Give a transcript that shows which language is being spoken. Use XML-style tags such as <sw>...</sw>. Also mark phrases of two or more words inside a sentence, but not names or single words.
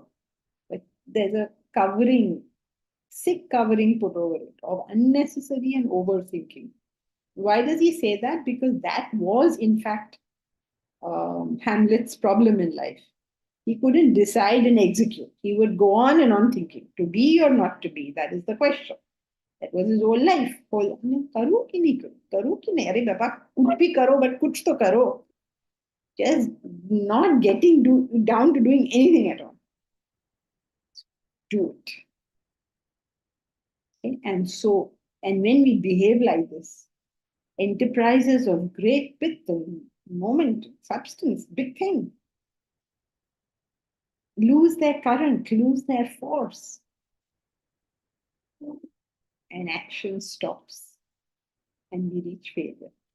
<en>But there's a sick covering put over it of unnecessary and overthinking. Why does he say that? Because that was, in fact, Hamlet's problem in life. He couldn't decide and execute. He would go on and on thinking, to be or not to be. That is the question. That was his whole life.</en> <hi>करूँ कि नहीं करूँ? करूँ कि नहीं? अरे बाबा, कुछ भी करो, but कुछ तो करो.</hi> <en>Just not getting down to doing anything at all. Do it. Okay? And when we behave like this, enterprises of great pith and moment, substance, big thing, lose their current, lose their force, and action stops, and we reach failure.</en>